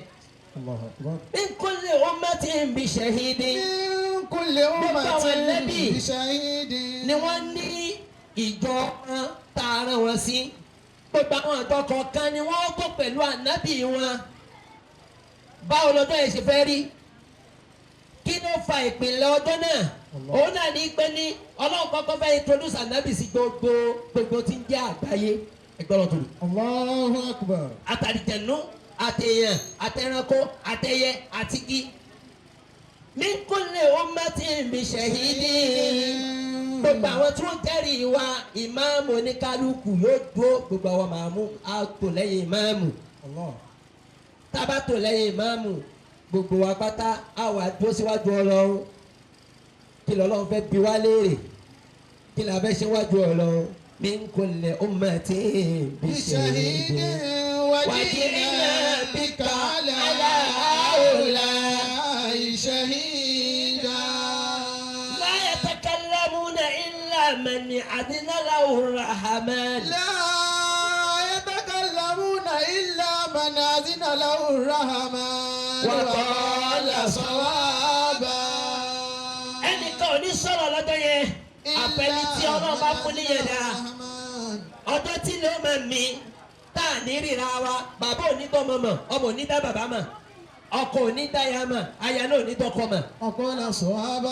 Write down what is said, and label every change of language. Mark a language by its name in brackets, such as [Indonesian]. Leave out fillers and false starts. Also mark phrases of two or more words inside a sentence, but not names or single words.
[Arabic] من كل أمة بشهيد. من كل أمة بشهيد. [Yoruba] ni wọ́n ní ìjọ tààrà wọn sí gbogbo àwọn ìjọ kọ̀ọ̀kan ni wọ́n kó pẹ̀lú ànábì wọn. báwo lọ́jọ́ yẹn ṣe fẹ́ rí kí ló fa ìpìlẹ̀ ọjọ́ náà òun náà ní pé ní ọlọ́run kọ́kọ́ fẹ́ introduce ànábì sí gbogbo tí ń jẹ́ àgbáyé ẹgbẹ́ ọlọ́tún. [Arabic] الله أكبر. [Yoruba] àtàlìjẹ̀nú àtẹ̀yàn àtẹ̀ránkó àtẹ̀yẹ àtìgí. [Arabic] من كل أمة بشهيد. [Yoruba] gbogbo àwọn tí wọ́n jẹ́rìí wa ìmáàmù oníkálukú yóò dúró gbogbo àwọn màmú á tò lẹ́yìn ìmáàmù. tábà tò lẹ́yìn ìmáàmù gbogbo wa pátá á wà dúró síwájú ọlọ́run kí lọ́lọ́run fẹ́ bi wá léèrè kí la fẹ́ ṣe wájú ọlọ́run. [Arabic] من كل أمة بشهيد. وجئنا بك على هؤلاء شهيدا. لا يتكلمون إلا من أذن له الرحمن. لا يتكلمون إلا من أذن له الرحمن وقال صوابا. [Yoruba] ẹnìkan ò ní sọ̀rọ̀ lọ́jọ́ yẹn àfẹni tí ọlọ́run bá fún níyẹn dáa ọjọ́ tí ló máa mi tá a ní ríra wa bàbá ò ní tọmọ mọ ọmọ ò ní dá bàbá mọ ọkọ ò ní dá ya mọ aya náà ò ní tọkọ mọ. ọkọ náà sọ wá bá.